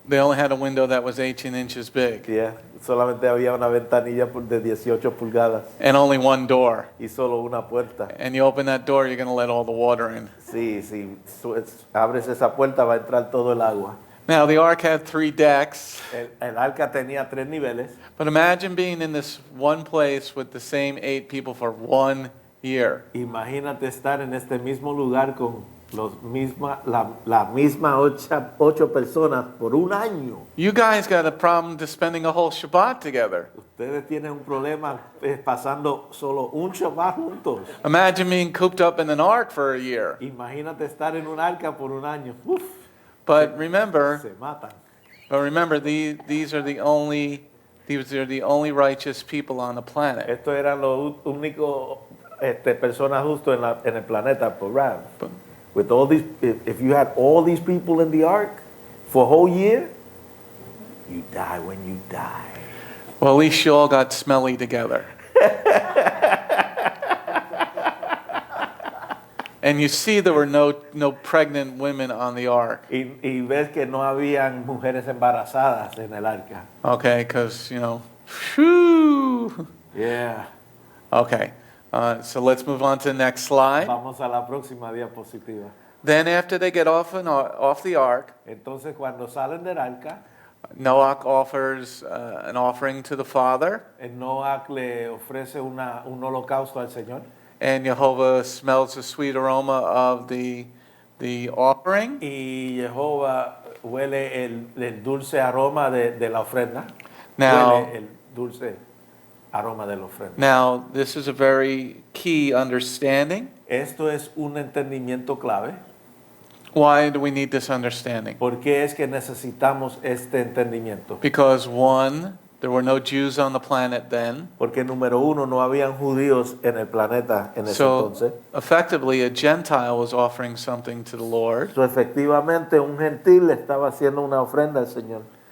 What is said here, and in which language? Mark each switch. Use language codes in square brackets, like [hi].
[en] they only had a window that was 18 inches big Yeah, [es] solamente había una ventanilla de 18 pulgadas [en] and only one door. [es] y solo una puerta. [en] And you open that door, you're going to let all the water in. [es] Sí, abres esa puerta va a entrar todo el agua. [en] Now, the ark had 3 decks, [es] El arca tenía 3 niveles. [en] but imagine being in this one place with the same 8 people for 1 year. [es] Imagínate estar en este mismo lugar con la misma 8 personas por un año. [en] You guys got a problem to spending a whole Shabbat together. [es] Ustedes tienen un problema pasando solo un Shabbat juntos. [en] Imagine being cooped up in an ark for a year. [es] Imagínate estar en un arca por un año. Uf, [en] But remember, [es] se matan. [en] these are the only righteous people on the planet. [es] Estos eran los únicos personas justos en el planeta por Ram. [en] With all these, if you had all these people in the ark for a whole year, you die when you die. Well, at least you all got smelly together. And you see there were no pregnant women on the ark. [es] Y ves que no habían mujeres embarazadas en el arca. [en] Okay, because, whew. Yeah. Okay, so let's move on to the next slide. [es] Vamos a la próxima diapositiva. [en] Then after they get off the ark, [es] Entonces cuando salen del arca, [en] Noach offers an offering to the Father, [es] Noach le ofrece un holocausto al Señor. [en] and YEHOVAH smells the sweet aroma of the offering. [es] Y Jehová huele el dulce aroma de la ofrenda. [en] Now- [es] Huele el dulce aroma de la ofrenda. [en] Now, this is a very key understanding. [es] Esto es un entendimiento clave. [en] Why do we need this understanding? [es] ¿Por qué es que necesitamos este entendimiento? [en] Because one, there were no Jews on the planet then. [es] Porque número uno, no habían judíos en el planeta en ese [en] So [es] entonces. [en] effectively, a Gentile was offering something to the Lord, [es] So, efectivamente, un gentil le estaba haciendo una ofrenda al Señor.